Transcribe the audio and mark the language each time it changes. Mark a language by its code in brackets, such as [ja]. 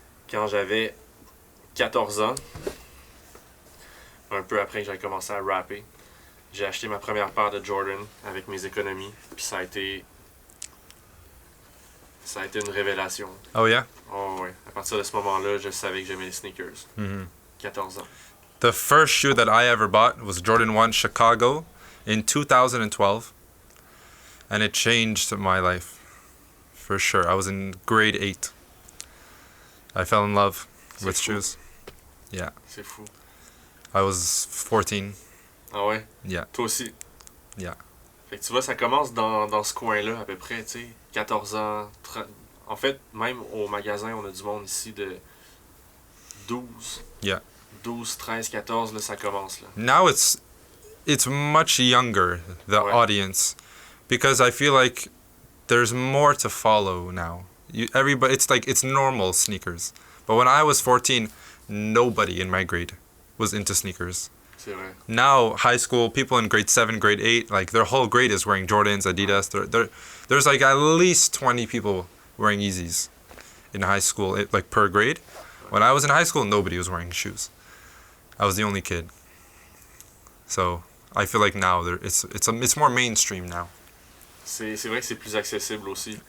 [fr] Quand j'avais 14 ans, un peu après que j'avais commencé à rapper, j'ai acheté ma première paire de Jordan avec mes économies. Puis ça a été une révélation. [en] Oh, yeah? [fr] Oh ouais. À partir de ce moment-là, je savais que j'aimais les sneakers. Mm-hmm. 14 ans. [en] The first shoe that I ever bought was Jordan 1 Chicago in 2012. And it changed my life. For sure. I was in grade 8. I fell in love with [fr] fou. [en] shoes. Yeah. [fr] C'est fou. [en] I was 14. [fr] Ah ouais? [en] Yeah. [fr] Toi aussi? [en] Yeah. [fr] Fait que tu vois, ça commence dans ce coin-là à peu près, tu sais, 14 ans, 30... En fait, même au magasin, on a du monde ici de 12. [en] Yeah. [fr] 12, 13, 14, là, ça commence, là. [en] Now it's much younger, the [fr] Ouais. [en] audience, because I feel like there's more to follow now. Everybody, it's normal sneakers. But when I was 14, nobody in my grade was into sneakers. [fr] C'est vrai. [en] Now, high school, people in grade 7, grade 8, like their whole grade is wearing Jordans, Adidas. There's like at least 20 people wearing Yeezys in high school, like per grade. When I was in high school, nobody was wearing shoes. I was the only kid. So I feel like now it's more mainstream now. [fr] C'est vrai que c'est plus accessible aussi.